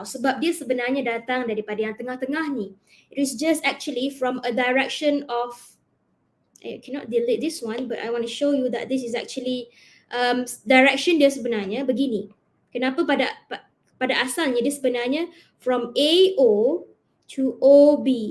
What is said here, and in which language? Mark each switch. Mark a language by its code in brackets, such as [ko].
[ms] Sebab dia sebenarnya datang daripada yang tengah-tengah ni. [en] It is just actually from a direction of, I cannot delete this one, but I want to show you that this is actually direction [ms] dia sebenarnya begini. Kenapa pada asalnya dia sebenarnya [en] from AO to OB.